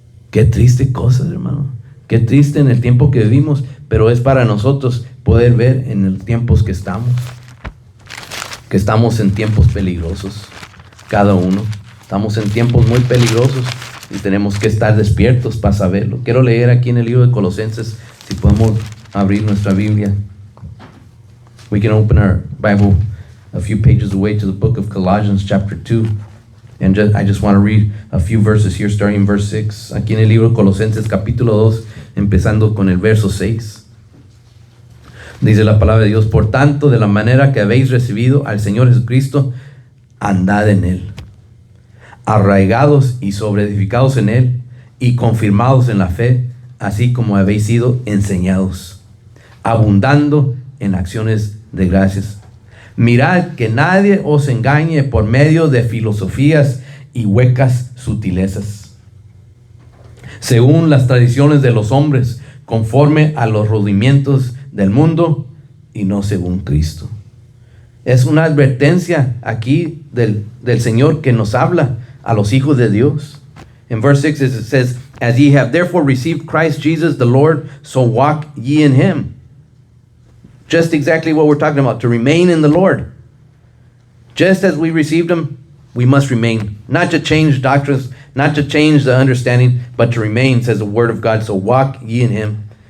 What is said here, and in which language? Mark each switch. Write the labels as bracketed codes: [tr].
[es] Qué triste cosa, hermano. Qué triste en el tiempo que vivimos, pero es para nosotros poder ver en los tiempos que estamos en tiempos peligrosos, cada uno. Estamos en tiempos muy peligrosos y tenemos que estar despiertos para saberlo. Quiero leer aquí en el libro de Colosenses, si podemos abrir nuestra Biblia. [en] We can open our Bible a few pages away to the book of Colossians chapter 2. And I just want to read a few verses here, starting in verse 6. [es] Aquí en el libro de Colosenses capítulo 2, empezando con el verso 6. Dice la palabra de Dios: por tanto, de la manera que habéis recibido al Señor Jesucristo, andad en Él, arraigados y sobreedificados en Él, y confirmados en la fe, así como habéis sido enseñados, abundando en acciones de gracias. Mirad que nadie os engañe por medio de filosofías y huecas sutilezas, según las tradiciones de los hombres, conforme a los rudimientos del mundo y no según Cristo. Es una advertencia aquí del Señor que nos habla a los hijos de Dios. [en] In verse 6 it says, as ye have therefore received Christ Jesus the Lord, so walk ye in Him. Just exactly what we're talking about, to remain in the Lord. Just as we received Him, we must remain. Not to change doctrines, not to change the understanding, but to remain, says the Word of God. So walk ye in Him.